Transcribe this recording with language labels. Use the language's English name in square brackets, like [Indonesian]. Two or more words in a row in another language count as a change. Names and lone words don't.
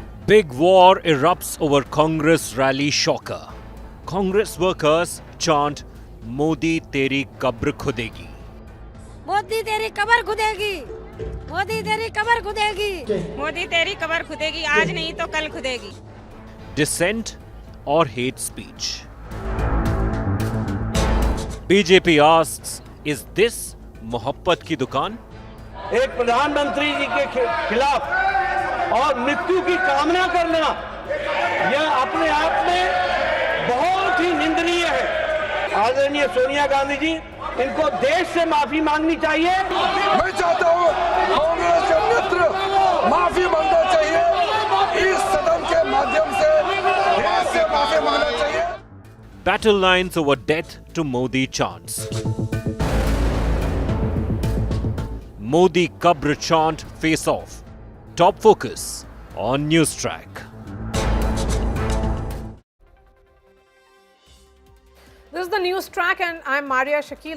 [English] Big war erupts over Congress rally shocker. Congress workers chant [Hindi] मोदी तेरी कब्र खुदेगी. मोदी तेरी कबर खुदेगी, मोदी तेरी कबर खुदेगी, मोदी तेरी कबर खुदेगी, आज नहीं तो कल खुदेगी. [English] Dissent or hate speech? BJP asks, is this [Hindi] मोहब्बत की दुकान? एक प्रधानमंत्री जी के खिलाफ और मृत्यु की कामना करना यह अपने आप में बहुत ही निंदनीय है. आदरणीय सोनिया गांधी जी, इनको देश से माफी मांगनी चाहिए. मैं चाहता हूँ कांग्रेस के मित्र माफी मांगना चाहिए. इस सदन के माध्यम से देश से माफी मांगना चाहिए. [English] Battle lines over death to Modi chants. Modi kabr chant face off. Top focus on NewTrack. This is the NewTrack and I'm Marya, Shakil.